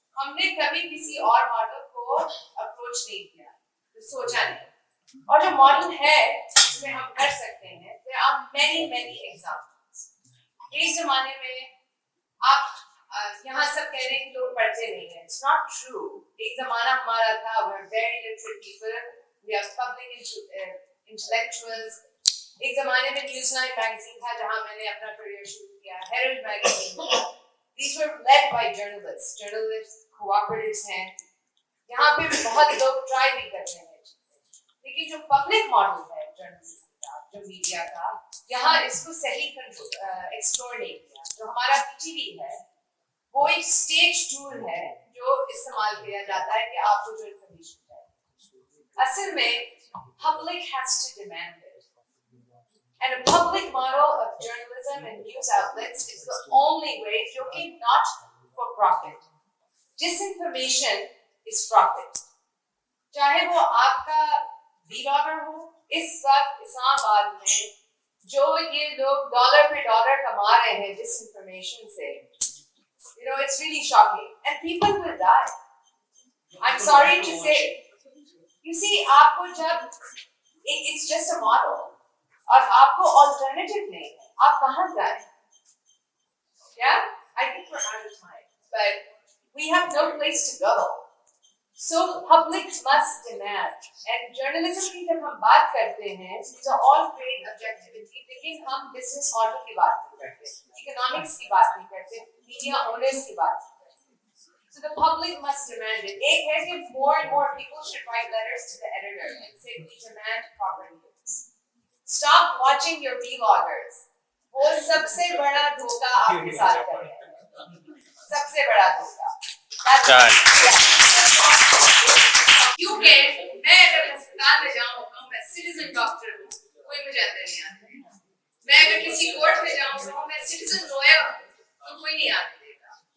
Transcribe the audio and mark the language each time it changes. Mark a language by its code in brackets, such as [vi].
[hi] हमने कभी किसी और मॉडल को अप्रोच नहीं किया, तो सोचा नहीं। और जो मॉडल है जिसमें हम कर सकते हैं, [en] there are many examples. [hi] एक जमाने में आप यहाँ सब कह रहे हैं कि लोग पढ़ते नहीं हैं, [en] it's not true. [hi] एक जमाना हमारा था, [en] we're very literate people, we are public intellectuals. [hi] एक जमाने में न्यूज़9 मैगजीन था जहाँ मैंने अपना करियर शुरू किया, हेरल्ड मैगजीन था. [en] These were led by journalists cooperatives हैं. [hi] यहाँ पे बहुत लोग ट्राई भी कर रहे हैं, लेकिन जो पब्लिक मॉडल है जर्नलिज्म का, जो मीडिया का, यहाँ इसको सही एक्सप्लोर नहीं किया। जो हमारा पीटीवी है वो एक स्टेज टूल है जो इस्तेमाल किया जाता है कि आपको जो इन्फॉर्मेशन चाहिए। असल में [en] public has to demand it, and a public model of journalism and news outlets is the only way, जो कि not for profit. Disinformation is profit. [hi] चाहे वो आपका व्लॉगर हो, इस वक्त इस्लामाबाद में जो ये लोग डॉलर पे डॉलर कमा रहे हैं डिसइंफॉर्मेशन से, [en] you know, it's really shocking and people will die. I'm sorry to say. You see, [hi] आपको जब [en] it's just a model [hi] और आपको alternative नहीं है, आप कहाँ जाए? [en] Yeah, I think we're out of time, but we have no place to go. So public must demand. [hi] And journalism की जब हम बात करते हैं, [en] these are all great objectivity, [hi] लेकिन हम business model की बात नहीं करते, economics की बात नहीं करते, media owners की बात नहीं करते. [en] So the public must demand it. [hi] एक है कि [en] more and more people should write letters to the editor and say we demand proper news. Stop watching your vloggers. [hi] वो सबसे बड़ा धोखा आपके साथ कर रहे हैं, सबसे बड़ा धोखा. क्योंकि मैं अगर अस्पताल में जाऊँ मैं सिटीजन डॉक्टर हूँ, कोई मुझे अंदर नहीं आता। मैं अगर किसी कोर्ट में जाऊँ मैं सिटीजन लॉयर हूँ, तो कोई नहीं आने देगा।